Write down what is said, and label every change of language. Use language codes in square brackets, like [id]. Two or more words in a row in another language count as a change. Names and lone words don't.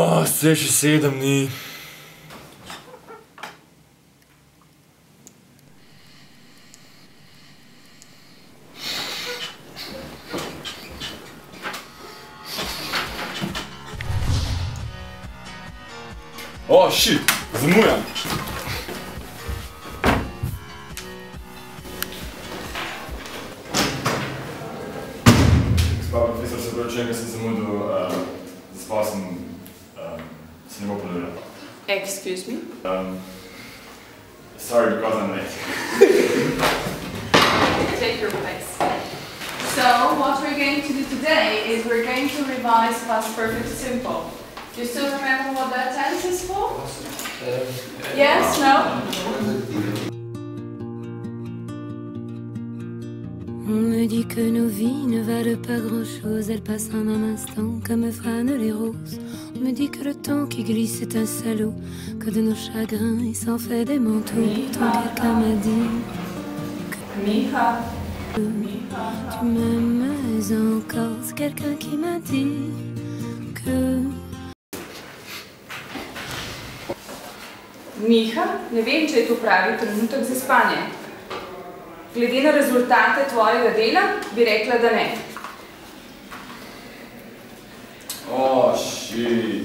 [sl] Vse še 7 dni. O, shit, zamujam. Gospa profesor, se pravi, če sem zamudil, zaspal sem, se ne bo ponovila. [en] Excuse me? Sorry, because I'm late. Take your place. So, what we're going to do today is we're going to revise past perfect simple. Do you still remember what that tense is for? Yes? No? [fr] On me dit que nos vies ne valent pas grand-chose, elles passent en un instant comme fanent les roses. On me dit que le temps qui glisse est un salaud, que de nos chagrins il s'en fait des manteaux. Pourtant quelqu'un m'a dit que Miha. tu m'aimes encore. C'est quelqu'un qui m'a dit que... [sl] Miha, ne vem, če je to pravi trenutek za spanje. Glede na rezultate tvojega dela, bi rekla, da ne. O, shit.